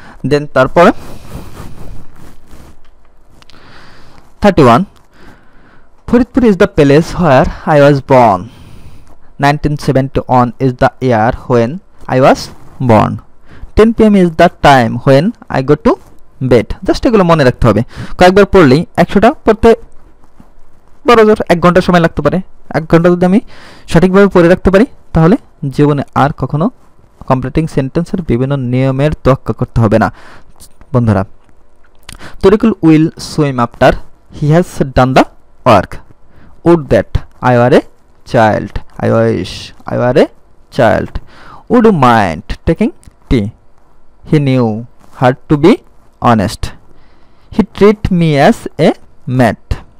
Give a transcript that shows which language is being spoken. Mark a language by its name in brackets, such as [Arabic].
[English] দেন তারপরে 31 Faridpur is the place where I was born. 1971 is the year when I was born. 10 pm is the time when I go to bed. [Bangla] Just এগুলো মনে রাখতে হবে। কয়েকবার পড়লেই 100টা পড়তে বড় জোর 1 ঘন্টা সময় লাগতে পারে। 1 ঘন্টা যদি আমি সঠিকভাবে পড়ে রাখতে পারি তাহলে জীবনে আর কখনো কমপ্লিটিং সেন্টেন্সের বিভিন্ন নিয়মের তোয়াক্কা করতে হবে না। [English] বন্ধুরা, Tarikul will swim after he has done the work. Would that I were a child. I wish I were a child. Would you mind taking tea? He knew how to be honest. He treat me as a mate.